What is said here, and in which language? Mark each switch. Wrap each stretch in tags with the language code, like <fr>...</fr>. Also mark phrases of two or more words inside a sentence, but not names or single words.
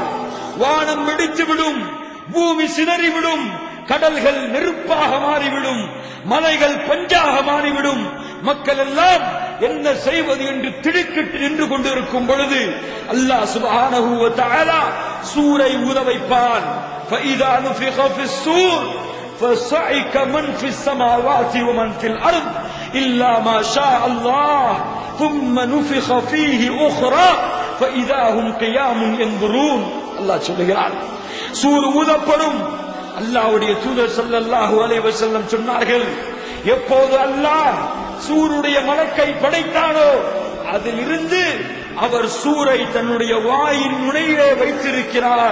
<ta>வானம் வெடித்துவிடும், பூமி சிதறிவிடும், கடல்கள் நெருப்பாக மாறிவிடும், மலைகள் பஞ்சாக மாறிவிடும். மக்கள் எல்லாம் என்ன செய்வது என்று திடுக்கிட்டு நின்று கொண்டிருக்கும் பொழுது அல்லாஹ்</ta> <ar>سبحانه وتعالى</ar> <ta>சூரை ஊத வைப்பான்.</ta> <ar>فَإِذَا نُفِخَ فِي الصُّورِ فَصَعِقَ مَنْ فِي السَّمَاوَاتِ وَمَنْ فِي الْأَرْضِ إِلَّا مَا شَاءَ اللَّهُ ثُمَّ نُفِخَ فِيهِ أُخْرَى فإذا هم قيام ينظرون.</ar> <ta>அல்லாஹ் சொல்கிறான், சூர் ஊதப்படும். அல்லாஹ்வுடைய தூதர்</ta> <ar>صلى الله عليه وسلم</ar> <ta>சொன்னார்கள், எப்போது அல்லாஹ் சூருடைய மலக்கை படைத்தானோ அதிலிருந்து அவர் சூரை தன்னுடைய வாயின் நுனியிலே வைத்திருக்கிறார்.</ta>